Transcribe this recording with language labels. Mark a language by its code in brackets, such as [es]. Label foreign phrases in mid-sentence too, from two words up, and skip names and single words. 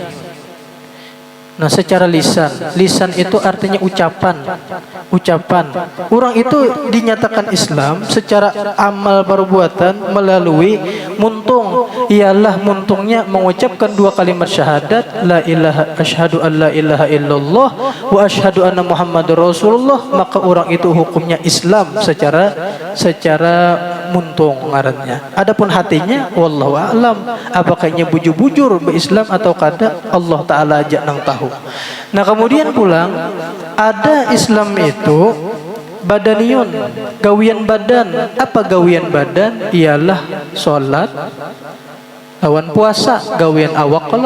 [bjn] Nah, secara lisan itu artinya ucapan. Orang itu dinyatakan Islam secara amal perbuatan melalui muntung, ialah muntungnya mengucapkan 2 kalimat syahadat, [ar] لا إله أشهد أن لا إله إلا الله وأشهد أن محمدا رسول الله, [bjn] maka orang itu hukumnya Islam secara muntung ngarannya. Adapun hatinya [ar] والله أعلم, [bjn] apakah nya bujur-bujur berislam atau kada, Allah Ta'ala aja nang tahu. Nah, kemudian pulang ada Islam itu badaniyun, gawian badan. Apa gawian badan? Ialah salat lawan puasa, gawian awak kelak.